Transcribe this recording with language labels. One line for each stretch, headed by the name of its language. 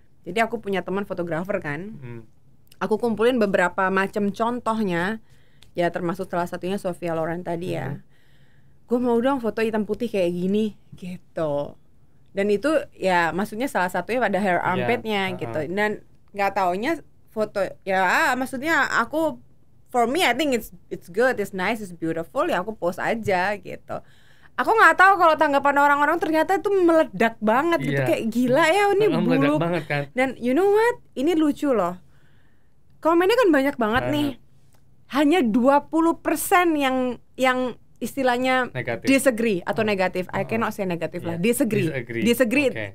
Indonesian: Jadi aku punya teman fotografer kan, aku kumpulin beberapa macam contohnya, ya termasuk salah satunya Sophia Loren tadi ya. Gue mau dong foto hitam putih kayak gini gitu. Dan itu ya maksudnya salah satunya pada hair armpitnya gitu. Dan nggak taunya foto ya maksudnya aku,
English: for me I think it's good, it's nice, it's beautiful,
Indonesian: ya aku post aja gitu. Aku nggak tahu kalau tanggapan orang-orang ternyata itu meledak banget gitu, kayak gila ya ini bulu. Kan? Dan
English: you know what?
Indonesian: Ini lucu loh. Komennya kan banyak banget nih. Hanya 20% yang istilahnya negatif.
English: Disagree
Indonesian: atau negatif.
English: I cannot say
Indonesian: negatif lah.
English: Disagree. Okay.